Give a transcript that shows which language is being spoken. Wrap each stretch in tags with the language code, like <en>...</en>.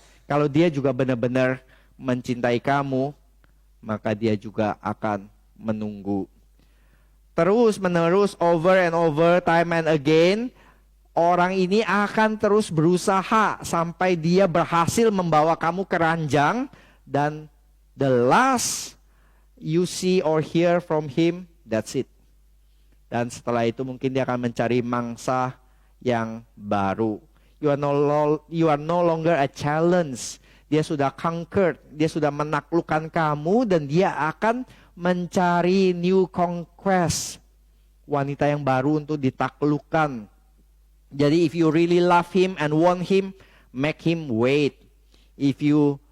<id>Kalau dia juga benar-benar mencintai kamu, maka dia juga akan menunggu. Terus menerus,</id> <en>over and over, time and again,</en> <id>orang ini akan terus berusaha sampai dia berhasil membawa kamu ke ranjang.</id> <en>Dan the last you see or hear from him, that's it.</en> <id>Dan setelah itu mungkin dia akan mencari mangsa yang baru.</id> <en>You are no longer a challenge.</en> <id>Dia sudah conquered, dia sudah menaklukkan kamu, dan dia akan mencari</id> <en>new conquest.</en> <id>Wanita yang baru untuk ditaklukkan.</id> <en>Jadi if you really love him and want him, make him wait. If you</en>